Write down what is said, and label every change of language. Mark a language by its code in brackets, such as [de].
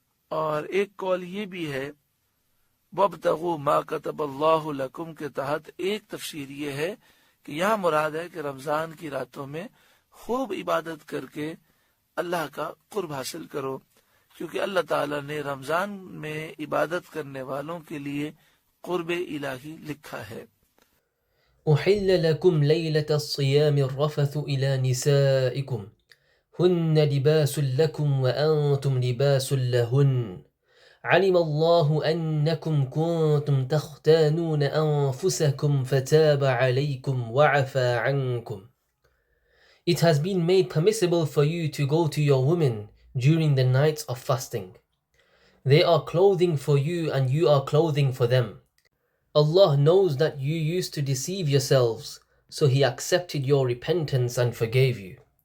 [ur] اور ایک قول یہ بھی ہے [ar] وابتغوا ما کتب اللہ لکم [ur] کے تحت ایک تفسیر یہ ہے کہ یہاں مراد ہے کہ رمضان کی راتوں میں خوب عبادت کر کے اللہ کا قرب حاصل کرو، کیونکہ اللہ تعالیٰ نے رمضان میں عبادت کرنے والوں کے لیے قرب الہی لکھا ہے۔ [ar] أحل لكم ليلة الصيام الرفث إلى نسائكم هن لباس لكم وأنتم لباس لهن علم الله أنكم كنتم تختانون أنفسكم فتاب عليكم وعفى عنكم. [en] It has been made permissible for you to go to your women during the nights of fasting. They are clothing for you and you are clothing for them. Allah knows that you used to deceive yourselves, so He accepted your repentance and forgave you.